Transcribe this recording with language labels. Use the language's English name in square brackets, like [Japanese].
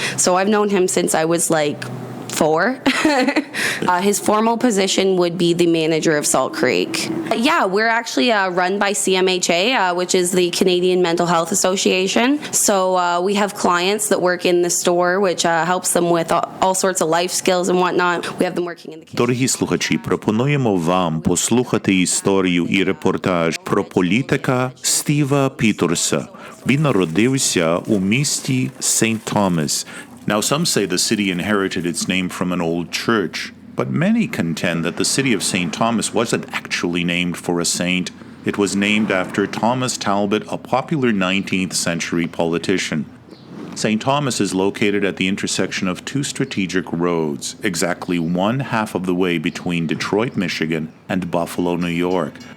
[English] So I've known him since I was 4. His formal position would be the manager of Salt Creek. We're actually run by CMHA, which is the Canadian Mental Health Association. So we have clients that work in the store, which helps them with all sorts of life skills and whatnot. We have them working in the kitchen. [Ukrainian] Дорогі слухачі, пропонуємо вам послухати історію і репортаж про політика Стіва Пітерса. Він народився у місті St. Thomas. [English] Now, some say the city inherited its name from an old church, but many contend that the city of St. Thomas wasn't actually named for a saint. It was named after Thomas Talbot, a popular 19th century politician. St. Thomas is located at the intersection of 2 strategic roads, exactly one half of the way between Detroit, Michigan, and Buffalo, New York.